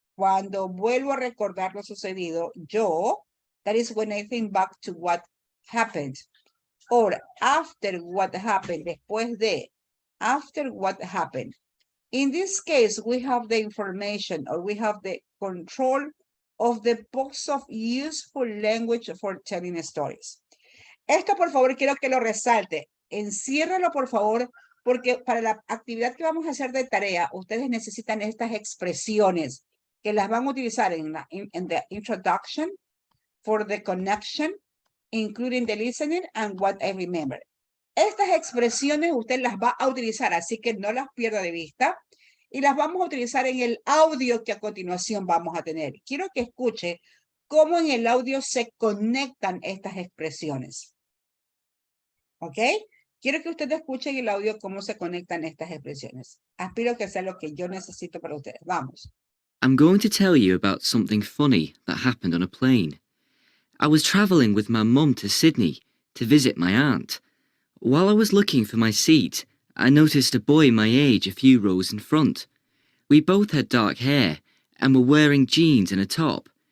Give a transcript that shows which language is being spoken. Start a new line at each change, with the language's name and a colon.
Spanish: Cuando vuelvo a recordar lo sucedido, yo,
English: that is when I think back to what happened. Or after what happened,
Spanish: después de,
English: after what happened. In this case, we have the information or we have the control of the box of useful language for telling stories.
Spanish: Esto, por favor, quiero que lo resalte. Enciérralo, por favor, porque para la actividad que vamos a hacer de tarea, ustedes necesitan estas expresiones que las van a utilizar en
English: the introduction, for the connection, including the listening and what I remember.
Spanish: Estas expresiones usted las va a utilizar, así que no las pierda de vista y las vamos a utilizar en el audio que a continuación vamos a tener. Quiero que escuche cómo en el audio se conectan estas expresiones. ¿Ok? Quiero que usted escuche en el audio cómo se conectan estas expresiones. Aspiro que sea lo que yo necesito para ustedes. Vamos.
English: I'm going to tell you about something funny that happened on a plane. I was travelling with my mum to Sydney to visit my aunt. While I was looking for my seat, I noticed a boy my age a few rows in front. We both had dark hair and were wearing jeans and a top.